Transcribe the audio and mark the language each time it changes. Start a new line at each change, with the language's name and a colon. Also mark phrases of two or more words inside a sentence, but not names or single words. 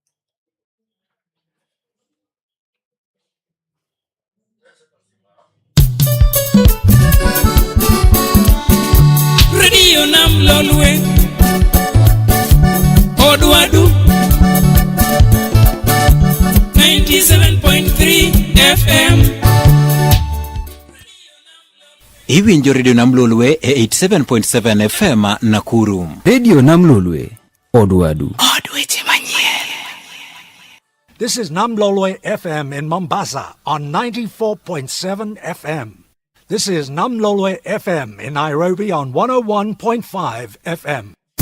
Luo (Kenya and Tanzania): Radio NAMLOLWE Odwadu 97.3 FM. Iwinjo Radio NAMLOLWE 87.7 FM Nakuru. Radio NAMLOLWE Odwadu. Odweche manyien.
English: This is NAMLOLWE FM in Mombasa on 94.7 FM. This is NAMLOLWE FM in Nairobi on 101.5 FM.